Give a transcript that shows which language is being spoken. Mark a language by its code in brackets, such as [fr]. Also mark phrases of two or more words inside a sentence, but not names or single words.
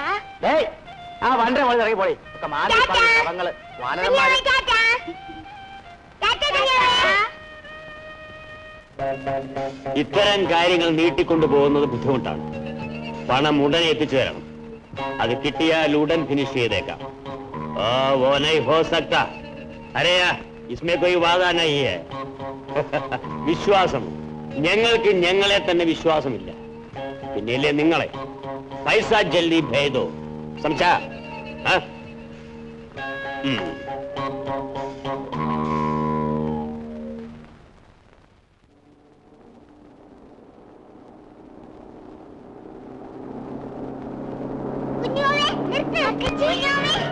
[ml] ആ വണ്ടി മോളി ഇറങ്ങി പോയി. കുഞ്ഞാവേ, ടാറ്റാ. ടാറ്റാ കുഞ്ഞാവേ. ഇത്തരം കാര്യങ്ങൾ നീട്ടിക്കൊണ്ടു പോകുന്നത് ബുദ്ധിമുട്ടാണ്. പണം ഉടനെ എത്തിച്ചു തരണം. അത് കിട്ടിയാൽ ഉടൻ ഫിനിഷ് ചെയ്തേക്കാം. [hi] वो नहीं हो सकता. अरे इसमें कोई वादा नहीं है. [ml] വിശ്വാസം, ഞങ്ങൾക്ക് ഞങ്ങളെ തന്നെ വിശ്വാസമില്ല. പിന്നെയല്ലേ നിങ്ങളെ. [hi] पैसा जल्दी भेजो समझा. [ml] കുഞ്ഞാവേ, നിർത്ത്. കുഞ്ഞാവേ.